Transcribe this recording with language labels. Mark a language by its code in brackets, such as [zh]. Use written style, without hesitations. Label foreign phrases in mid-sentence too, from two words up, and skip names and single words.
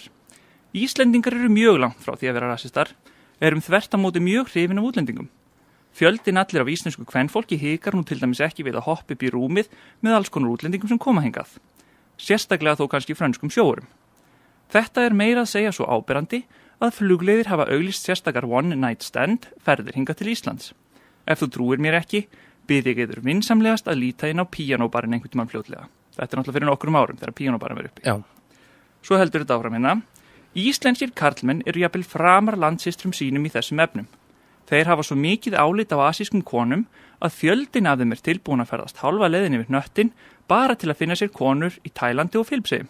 [is] Íslendingar eru mjög langt frá því að vera rasistar, erum þvert á móti mjög hrifin af útlendingum. Fjöldinn allir af íslensku kvenfólki hikar nú til dæmis ekki við að hoppa upp í rúmið með alls konar útlendingum sem koma hingað. Sérstaklega þó kannski frönskum sjóurum. Þetta er meira að segja svo áberandi að flugleiðir hafa auglýst sérstakar [en] one night stand [is] ferðir hingað til Íslands. Ef þú trúir mér ekki, bið ég yður vinsamlegast að líta inn á píanóbarinn einhvern tímann fljótlega. Þetta er náttúrulega fyrir nokkrum árum þegar píanóbarinn var uppi. Já. Svo heldur þetta áfram hérna. Íslenskir karlmenn eru jafnvel framar landsystrum sínum í þessum efnum. Þeir hafa svo mikið álit á asískum konum að fjöldin af þeim er tilbúin að ferðast hálfa leiðin yfir hnöttin bara til að finna sér konur í Tælandi og Filippseyjum.